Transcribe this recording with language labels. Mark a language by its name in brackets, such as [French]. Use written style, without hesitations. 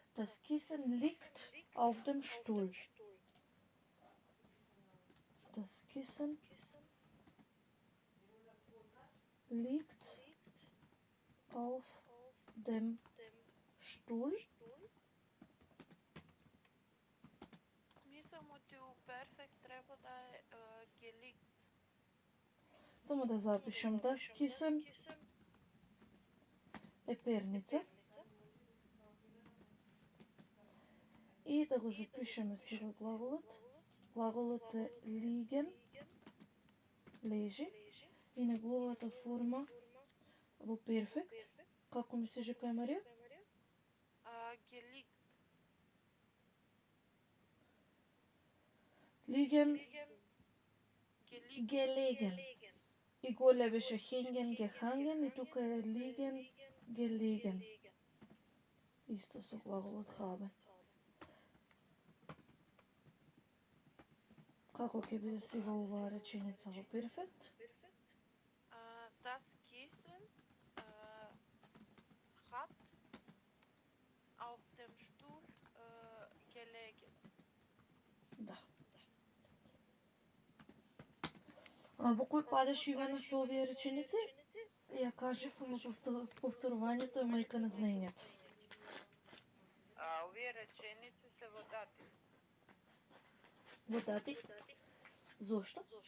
[German] Das Kissen liegt auf dem Stuhl. Das Kissen liegt auf dem Stuhl. [Macedonian] Мислам ότι у перфект треба да е gelegt. Само да запишем. [German] Das Kissen [Macedonian] е перница. И да го запишеме сега глаголот. Глаголот е liegen, лежи. И неговата форма во перфект. Како мислиш дека е, Марија? [German] Gelegt. Liegen, Gelegt. gelegen. [Macedonian] И голе беше [German] hängen, gehangen [Macedonian] и тука е [German] liegen, gelegen. [Macedonian] Исто со глаголот haben. Како ќе биде сега оваа реченица во перфект? [German] Das Kissen hat auf dem Stuhl gelegen. [Macedonian] Да. А во кој падеш, Ивана, со овие реченици? Ја кажев, ама повторувањето е мајка на знаењето. Овие реченици се во датив. Во датив? Зошто?